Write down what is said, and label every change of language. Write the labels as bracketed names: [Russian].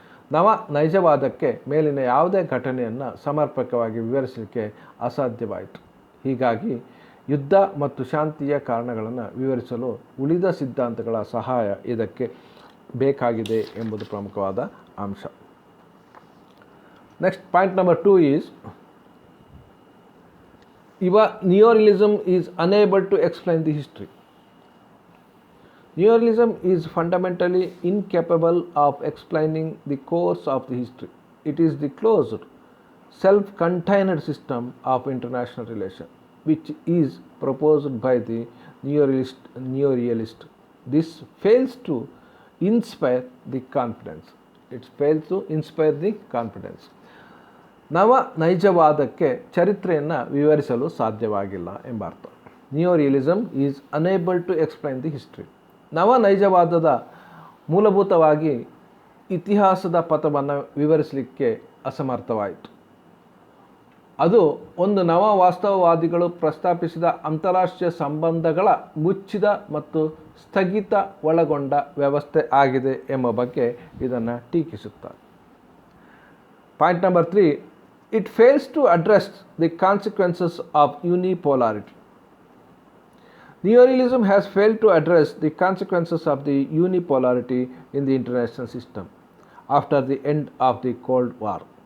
[Kannada] ನವ ನೈಜವಾದಕ್ಕೆ ಮೇಲಿನ ಯಾವುದೇ ಘಟನೆಯನ್ನು ಸಮರ್ಪಕವಾಗಿ ವಿವರಿಸಲಿಕ್ಕೆ ಅಸಾಧ್ಯವಾಯಿತು. ಹೀಗಾಗಿ ಯುದ್ಧ ಮತ್ತು ಶಾಂತಿಯ ಕಾರಣಗಳನ್ನು ವಿವರಿಸಲು ಉಳಿದ ಸಿದ್ಧಾಂತಗಳ ಸಹಾಯ ಇದಕ್ಕೆ ಬೇಕಾಗಿದೆ ಎಂಬುದು ಪ್ರಮುಖವಾದ ಅಂಶ. [English] Next point number 2 is NEO-REALISM is unable to explain the history. NEO-REALISM is fundamentally incapable of explaining the course of the history. It is the closed, self-contained system of international relations, which is proposed by the NEO-realist. This fails to inspire the confidence. It fails to inspire the confidence. [Kannada] ನವ ನೈಜವಾದಕ್ಕೆ ಚರಿತ್ರೆಯನ್ನು ವಿವರಿಸಲು ಸಾಧ್ಯವಾಗಿಲ್ಲ ಎಂಬ ಅರ್ಥ. [English] NEO-REALISM is unable to explain the history. [Kannada] ನವ ನೈಜವಾದದ ಮೂಲಭೂತವಾಗಿ ಇತಿಹಾಸದ ಪಥವನ್ನು ವಿವರಿಸಲಿಕ್ಕೆ ಅಸಮರ್ಥವಾಯಿತು. ಅದು ಒಂದು ನವ ವಾಸ್ತವವಾದಿಗಳು ಪ್ರಸ್ತಾಪಿಸಿದ ಅಂತಾರಾಷ್ಟ್ರೀಯ ಸಂಬಂಧಗಳ ಮುಚ್ಚಿದ ಮತ್ತು ಸ್ಥಗಿತ ಒಳಗೊಂಡ ವ್ಯವಸ್ಥೆ ಆಗಿದೆ ಎಂಬ ಬಗ್ಗೆ ಇದನ್ನು ಟೀಕಿಸುತ್ತಾರೆ. [English] Point number 3, it fails to address the consequences of unipolarity. NEO-REALISM has failed to address the consequences of the unipolarity in the international system after the end of the Cold War.